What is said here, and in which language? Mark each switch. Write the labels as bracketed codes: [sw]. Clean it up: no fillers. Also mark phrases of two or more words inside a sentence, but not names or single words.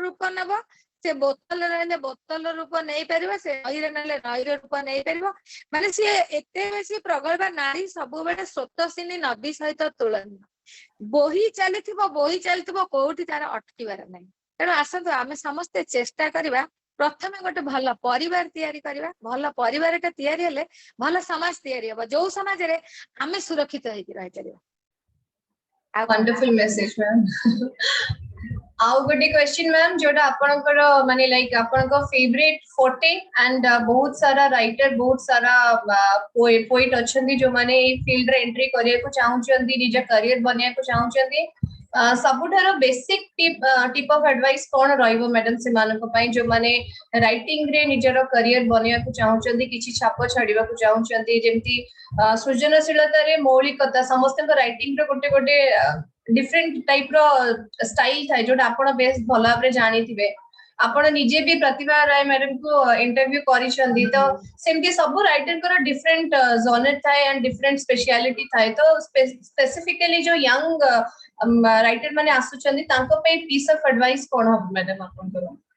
[or] ରୂପ ନବ ସେ ବୋତଲ ରହିଲେ ବୋତଲ ରୂପ ନେଇପାରିବ ସେ ନଈରେ ନେଲେ ନଈର ରୂପ ନେଇପାରିବ ମାନେ ସିଏ ଏତେ ବେଶୀ ପ୍ରଗଳ୍ଭା ନାରୀ ସବୁବେଳେ ସ୍ରୋତସ୍ୱିନୀ ନଦୀ ସହିତ ତୁଳନୀୟ ବୋହି ଚାଲିଥିବ କୋଉଠି ତାର ଅଟକିବାର ନାହିଁ ତେଣୁ ଆସନ୍ତୁ ଆମେ ସମସ୍ତେ ଚେଷ୍ଟା କରିବା ପ୍ରଥମେ ଗୋଟେ ଭଲ ପରିବାର ତିଆରି କରିବା ଭଲ ପରିବାରଟା ତିଆରି ହେଲେ ଭଲ ସମାଜ ତିଆରି ହବ ଯୋଉ ସମାଜରେ ଆମେ ସୁରକ୍ଷିତ ହେଇକି ରହିପାରିବା [en] Wonderful message, ma'am. [or] ଆଉ ଗୋଟେ [en] question ma'am [or] ଯୋଟା ଆପଣଙ୍କର ମାନେ like ଆପଣଙ୍କ [en] favorite forte and [or] ବହୁତ ସାରା writer ବହୁତ ସାରା poet ଅଛନ୍ତି ଯୋଉମାନେ ଏଇ field ରେ entry କରିବାକୁ ଚାହୁଁଛନ୍ତି ନିଜ career ବନେଇବାକୁ ଚାହୁଁଛନ୍ତି ସବୁଠାରୁ [en] basic tip of advice [or] କଣ ରହିବ madam ସେମାନଙ୍କ ପାଇଁ ଯୋଉମାନେ writing ରେ ନିଜର career ବନେଇବାକୁ ଚାହୁଁଛନ୍ତି କିଛି ଛାପ ଛାଡିବାକୁ ଚାହୁଁଛନ୍ତି ଯେମିତି ସୃଜନଶୀଳତାରେ ମୌଳିକତା ସମସ୍ତଙ୍କ writing ର ଗୋଟେ [en] different type [or] ର style ଥାଏ ଯୋଉଟା ଆପଣ ବେଶ ଭଲ ଭାବରେ ଜାଣିଥିବେ ଆପଣ ନିଜେ ବି ପ୍ରତିଭା ରାୟ ମ୍ୟାଡାମ କୁ ଇଣ୍ଟରଭ୍ୟୁ କରିଛନ୍ତି ତ ସେମିତି ସବୁ ରାଇଟରଙ୍କର [en] different genre [or] ଥାଏ [en] and different speciality [or] ଥାଏ ତ ସ୍ପେସିଫିକାଲି ଯୋଉ [en] young writer [or] ମାନେ ଆସୁଛନ୍ତି ତାଙ୍କ ପାଇଁ [en] piece of advice [or] କଣ ହବ ମ୍ୟାଡାମ ଆପଣଙ୍କର